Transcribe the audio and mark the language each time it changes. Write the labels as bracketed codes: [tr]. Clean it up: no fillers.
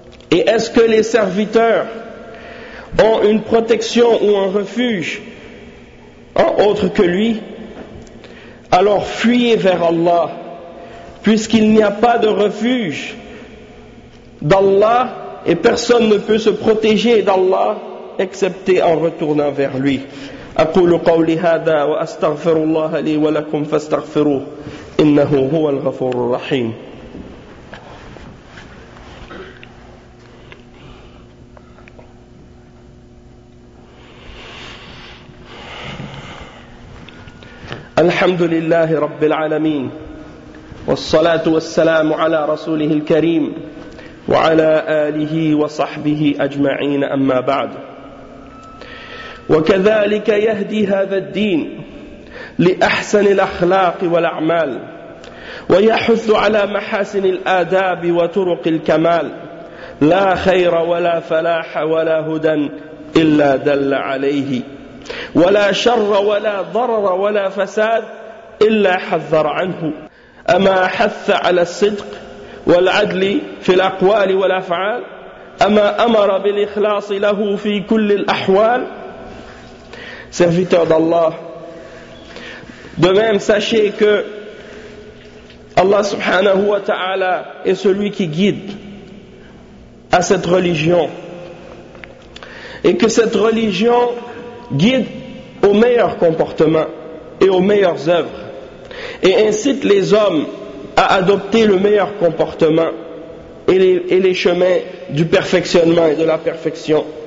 [fr] Et est-ce que les serviteurs ont une protection ou un refuge en autre que lui? Alors fuyez vers Allah, puisqu'il n'y a pas de refuge d'Allah et personne ne peut se protéger d'Allah excepté en retournant vers lui. [ar] أقول قولي هذا وأستغفر الله لي ولكم فاستغفروه إنه هو الغفور الرحيم. الحمد لله رب العالمين والصلاة والسلام على رسوله الكريم وعلى آله وصحبه أجمعين أما بعد. وكذلك يهدي هذا الدين لأحسن الأخلاق والأعمال ويحث على محاسن الآداب وطرق الكمال لا خير ولا فلاح ولا هدى إلا دل عليه ولا شر ولا ضرر ولا فساد إلا حذر عنه أما حث على الصدق والعدل في الأقوال والأفعال أما أمر بالإخلاص له في كل الأحوال. [fr] Serviteurs d'Allah, de même sachez que Allah subhanahu wa ta'ala est celui qui guide à cette religion et que cette religion guide au meilleur comportement et aux meilleures œuvres et incite les hommes à adopter le meilleur comportement et les chemins du perfectionnement et de la perfection.